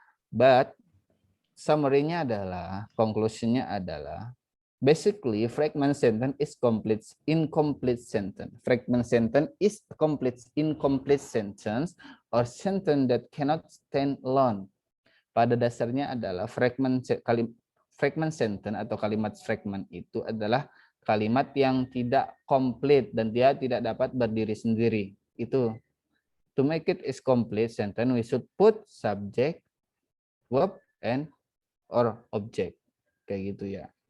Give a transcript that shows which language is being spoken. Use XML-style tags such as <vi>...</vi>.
<en>But summary-nya adalah, conclusion-nya adalah, basically fragment sentence is incomplete sentence. Fragment sentence is incomplete sentence or sentence that cannot stand alone.</en> <id>Pada dasarnya adalah fragment sentence atau kalimat fragment itu adalah kalimat yang tidak komplit dan dia tidak dapat berdiri sendiri. Itu.</id> <en>To make it is complete sentence, we should put subject, verb, and or object.</en> <id>Kayak gitu ya.</id>